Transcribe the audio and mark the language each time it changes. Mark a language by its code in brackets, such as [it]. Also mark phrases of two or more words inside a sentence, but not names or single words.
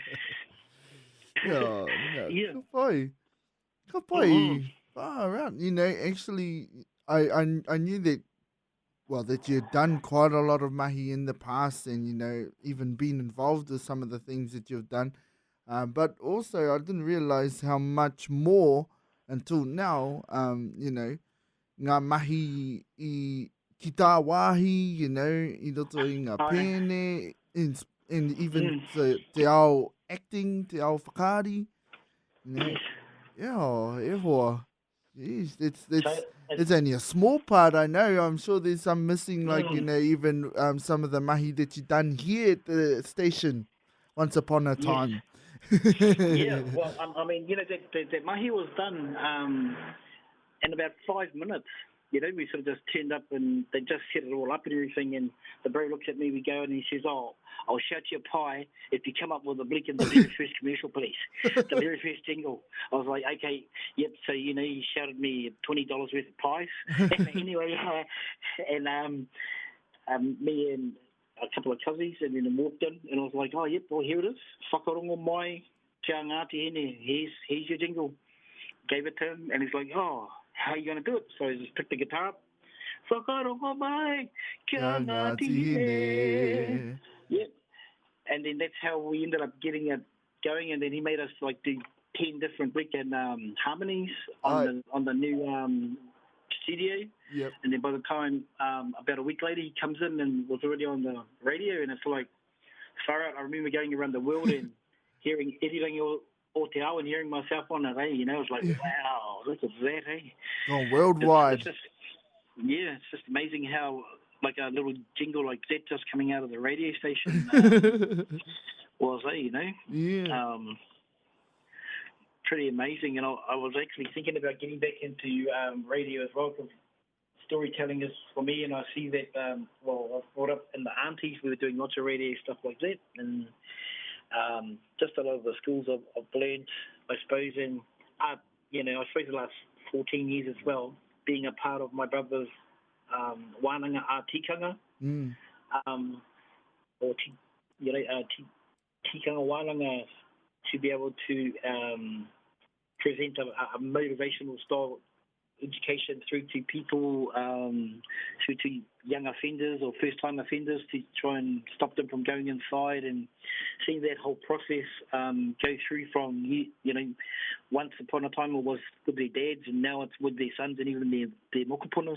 [mi] Ka pai. [en] Far out. Actually, I knew that, that you'd done quite a lot of mahi in the past and, even been involved with some of the things that you've done. But also, I didn't realize how much more until now, [mi] ngā mahi I ki tā wāhi, I roto I ngā pēne, [en] and even [mi] te ao acting, te ao whakaari, e hoa. [en] Jeez, it's only a small part, I know. I'm sure there's some missing, like, even some of the mahi that you done here at the station once upon a time. Well, I mean, that mahi was done in about 5 minutes. We sort of just turned up and they just set it all up and everything. And the bro looks at me, we go, and he says, "Oh, I'll shout you a pie if you come up with a blick in the very first commercial, please." The very first jingle. I was like, okay, yep. So, he shouted me $20 worth of pies. Anyway, and me and a couple of cousins, and then I walked in, and I was like, oh, yep, well, here it is. [mi] Whakarongo mai, kia Ngāti Hine, [en] here's your jingle. Gave it to him, and he's like, oh, how are you going to do it? So I just picked the guitar up. [mi] Whakarongo mai, kia Ngāti Hine. [en] Yep. And then that's how we ended up getting it going, and then he made us do 10 different weekend harmonies on the new studio. Yep. And then by the time, about a week later, he comes in and was already on the radio, and it's like, far out. I remember going around the world and hearing everything [mi] o te ao [en] and hearing myself on it, It was like, wow, look at that, Oh, worldwide. It's just amazing how, like, a little jingle like that just coming out of the radio station was, Yeah. Pretty amazing. And I was actually thinking about getting back into radio as well, because storytelling is for me, and I see that, I was brought up in the aunties, we were doing lots of radio stuff like that, and just a lot of the schools I've learned, I suppose, and, I suppose the last 14 years as well, being a part of my brother's [mi] wānanga ātikanga, or tikanga wānanga, [en] to be able to present a motivational style education through to people, through to young offenders or first-time offenders, to try and stop them from going inside, and seeing that whole process go through from, once upon a time it was with their dads, and now it's with their sons and even their mokupunas.